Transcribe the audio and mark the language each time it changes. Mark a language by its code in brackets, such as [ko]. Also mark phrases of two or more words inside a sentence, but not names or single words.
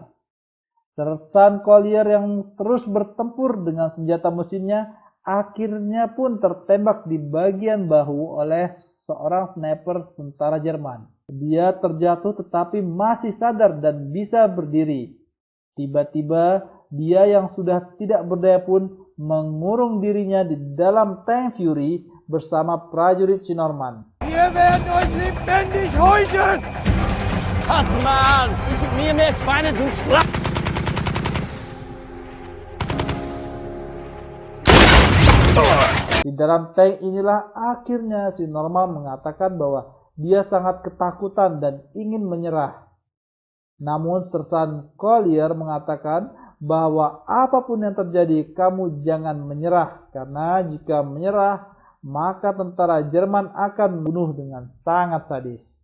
[id] Sersan Collier yang terus bertempur dengan senjata mesinnya akhirnya pun tertembak di bagian bahu oleh seorang sniper tentara Jerman. Dia terjatuh tetapi masih sadar dan bisa berdiri. Tiba-tiba dia yang sudah tidak berdaya pun mengurung dirinya di dalam tank Fury bersama prajurit si Norman. [de] Wir werden euch lebendig häuten! Hartmann! Mir mehr Schweine sind schlapp! [id] Di dalam tank inilah akhirnya si Norman mengatakan bahwa dia sangat ketakutan dan ingin menyerah. Namun Sersan Collier mengatakan bahwa apapun yang terjadi kamu jangan menyerah, karena jika menyerah maka tentara Jerman akan membunuh dengan sangat sadis.